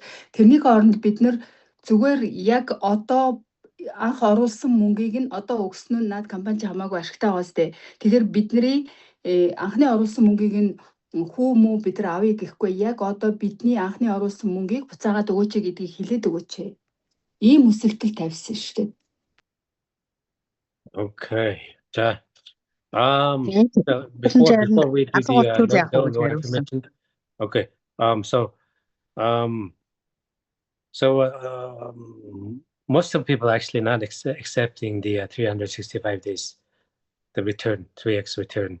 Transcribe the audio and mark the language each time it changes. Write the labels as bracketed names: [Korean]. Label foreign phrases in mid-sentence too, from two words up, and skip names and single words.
[Mongolian] Тэрний оронд бид нар зүгээр яг одоо анх оруулсан мөнгийг нь одоо өгснөө наад компани хамаагүй ашигтай байгаа сте. Тэгэхээр бидний анхны оруулсан мөнгийг нь хүү мүү бид нар авъя гэхгүй яг одоо бидний анхны оруулсан мөнгийг буцаагаад өгөөч гэдгийг хэлээд өгөөч. Ийм өсөлтөл тавьсан шүү дээ. [English] Okay. За. Before we do the mentioned. Okay. Most of people actually not accepting the 365 days, the return, 3x return.